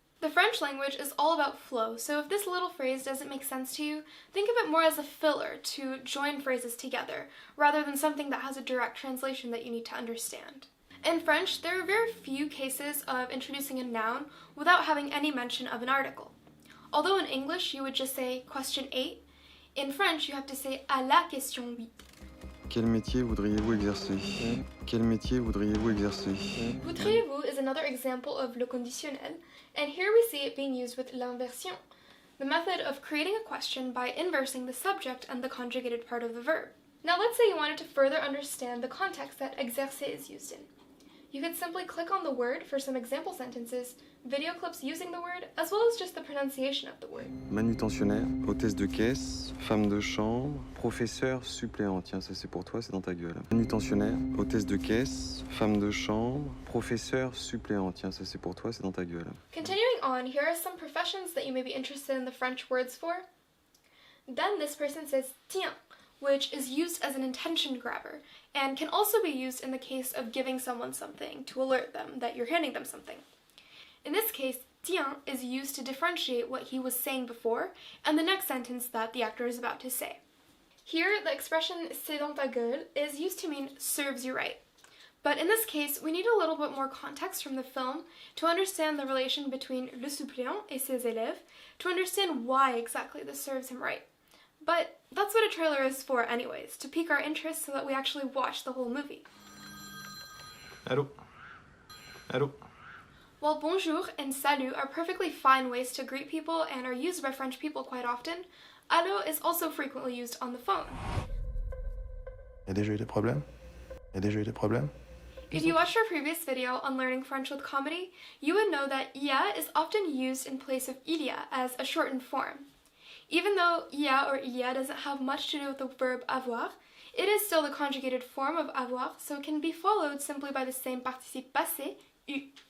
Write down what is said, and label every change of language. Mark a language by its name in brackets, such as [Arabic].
[English] The French language is all about flow, so if this little phrase doesn't make sense to you, think of it more as a filler to join phrases together, rather than something that has a direct translation that you need to understand. In French, there are very few cases of introducing a noun without having any mention of an article. Although in English you would just say question 8, in French you have to say à la question 8. [French] Quel métier voudriez-vous exercer? [English] Voudriez-vous is another example of le conditionnel, and here we see it being used with l'inversion, the method of creating a question by inversing the subject and the conjugated part of the verb. Now let's say you wanted to further understand the context that exercer is used in. You could simply click on the word for some example sentences, video clips using the word, as well as just the pronunciation of the word. [French] Manutentionnaire, hôtesse de caisse, femme de chambre, professeur suppléant. Tiens, ça c'est pour toi, c'est dans ta gueule. Manutentionnaire, hôtesse de caisse, femme de chambre, professeur suppléant. Tiens, ça c'est pour toi, c'est dans ta gueule. [English] Continuing on, here are some professions that you may be interested in the French words for. Then this person says tiens, which is used as an intention grabber and can also be used in the case of giving someone something to alert them that you're handing them something. In this case, tiens is used to differentiate what he was saying before and the next sentence that the actor is about to say. Here, the expression [French] c'est dans ta gueule [English] is used to mean serves you right. But in this case, we need a little bit more context from the film to understand the relation between [French] le suppléant et ses élèves, [English] to understand why exactly this serves him right. But that's what a trailer is for anyways, to pique our interest so that we actually watch the whole movie. [French] Allô? [English] While bonjour and salut are perfectly fine ways to greet people and are used by French people quite often, allô is also frequently used on the phone. [French] Il y a déjà eu des problèmes? [English] If you watched our previous video on learning French with comedy, you would know that ya is often used in place of [French] il y a [English] as a shortened form. Even though ya or [French] il y a [English] doesn't have much to do with the verb avoir, it is still the conjugated form of avoir, so it can be followed simply by the same participe passé, u.